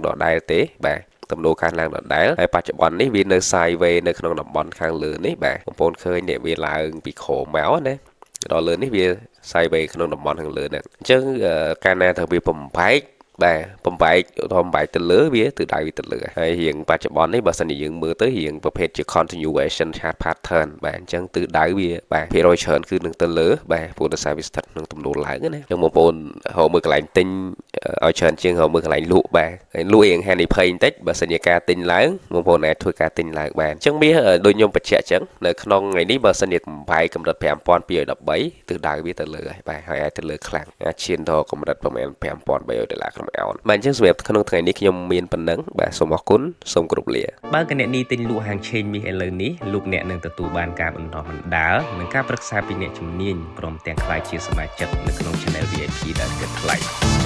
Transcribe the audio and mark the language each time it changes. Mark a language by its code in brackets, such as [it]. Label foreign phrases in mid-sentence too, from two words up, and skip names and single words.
[km] ដដែលទេបាទទំនោរកើនឡើងដដែលហើយបច្ចុប្បន្ននេះវានៅ sideways នៅក្នុងតំបន់ខាងលើនេះបាទបងប្អូនឃើញនេះវាឡើងពីក្រោមមកណាដល់លើនេះវា sideways ក្នុងតំបន់ខាងលើហ្នឹងអញ្ចឹងកាលណាថាវាបំបែកបាទ បំបែកទៅលើវាទិសដៅវាទៅលើហើយរៀងបច្ចុប្បន្ននេះបើសិនជាយើងមើលទៅរៀងប្រភេទជា [en] continuation chart pattern [km] បាទអញ្ចឹងទិសដៅវាបាទភាគរយច្រើនគឺនឹងទៅលើ បាទព្រោះដោយសារវាស្ថិតក្នុងទំនោរឡើងណាអញ្ចឹងបងប្អូនហៅមើលកន្លែងទិញឲ្យច្រើនជាងហៅមើលកន្លែងលក់បាទហើយលក់រៀងហានិភ័យបន្តិច បើសិនជាការទិញឡើងបងប្អូនអាចធ្វើការទិញឡើងបានអញ្ចឹងវាដូចខ្ញុំបញ្ជាក់អញ្ចឹងនៅក្នុងថ្ងៃនេះបើសិនជាបំបែកកម្រិត5213ទិសដៅវាទៅលើហើយបាទហើយអាចទៅលើខ្លាំងអាចឈានដល់កម្រិតប្រហែល5300ដុល្លារក្នុងអោនបាទអញ្ចឹងសម្រាប់ក្នុងថ្ងៃនេះខ្ញុំមានប៉ុណ្ណឹងបាទសូមអរគុណសូមគោរពលាបើកអ្នកនេះទិញលក់ហាងឆេងមាសឥឡូវនេះលោកអ្នកនឹងទទួលបានការបណ្ដុះបណ្ដាលនិងការប្រឹក្សាពីអ្នកជំនាញព្រមទាំងក្លាយជាសមាជិកនៅក្នុង [en] Channel VIP [km] ដែលគិតថ្លៃ